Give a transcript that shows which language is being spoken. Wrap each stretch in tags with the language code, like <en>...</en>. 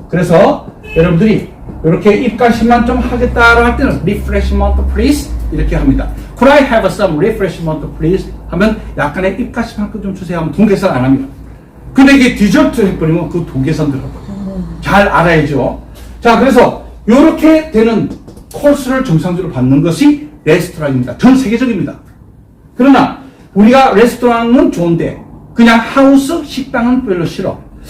<ko>그래서 여러분들이 이렇게 입가심만 좀 하겠다라고 할 때는</ko> <en>refreshment please</en> <ko>이렇게 합니다.</ko> <en>Could I have some refreshment please?</en> <ko>하면 약간의 입가심 한 건 좀 주세요 하면 돈 계산 안 합니다. 근데 이게 디저트 해버리면 그 돈 계산 들어가요. 잘 알아야죠. 자, 그래서 이렇게 되는 코스를 정상적으로 받는 것이 레스토랑입니다. 전 세계적입니다. 그러나 우리가 레스토랑은 좋은데 그냥 하우스 식당은 별로 싫어.</ko>